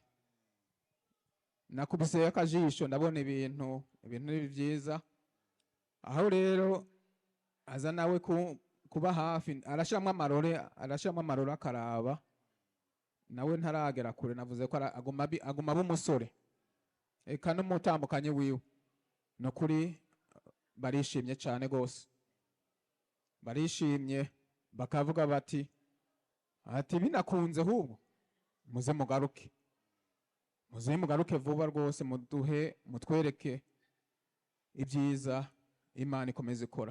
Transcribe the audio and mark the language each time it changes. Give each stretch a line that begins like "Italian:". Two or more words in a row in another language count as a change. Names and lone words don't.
Rundi: Nakubise akajisho ndabona ibintu byiza. Aho rero aza nawe kuba hafi, arashiramwe amarore akaraba. Nawe ntaragera kure, navuze ko aguma b'umusore eka n'umutambukanye wiwe. No kuri barishimye cyane gose, barishimye bakavuga bati binakunze ahubwo muze mugaruke vuba rwose, mutwereke ibyiza Imana ikomeza ikora.